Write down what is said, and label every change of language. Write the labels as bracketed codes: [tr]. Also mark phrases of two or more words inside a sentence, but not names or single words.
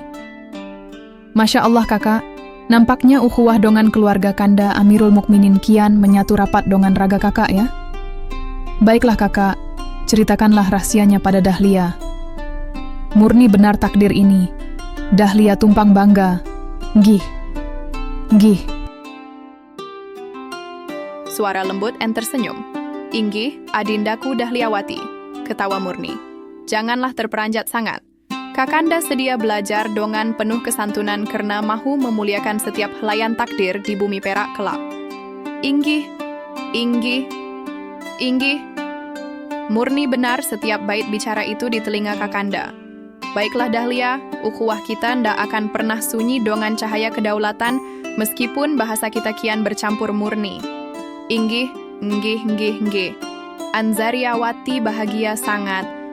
[ms] Masya Allah kakak, nampaknya ukhuwah dongan keluarga Kanda Amirul Mukminin kian menyatu rapat dongan raga kakak ya. Baiklah kakak, ceritakanlah rahasianya pada Dahlia. Murni benar takdir ini. Dahlia tumpang bangga. [jv] Nggih. Nggih. [ms] Suara lembut and tersenyum. Inggih, adindaku Dahliawati. Ketawa murni. Janganlah terperanjat sangat. Kakanda sedia belajar dengan penuh kesantunan karena mahu memuliakan setiap helaian takdir di bumi perak kelak. [jv] Inggih, Inggih, Inggih. [ms] Murni benar setiap bait bicara itu di telinga Kakanda. Baiklah Dahlia, ukhuwah kita ndak akan pernah sunyi dengan cahaya kedaulatan meskipun bahasa kita kian bercampur murni. [jv] Inggih, nggih, nggih, nggih. [ms] Anzariawati bahagia sangat.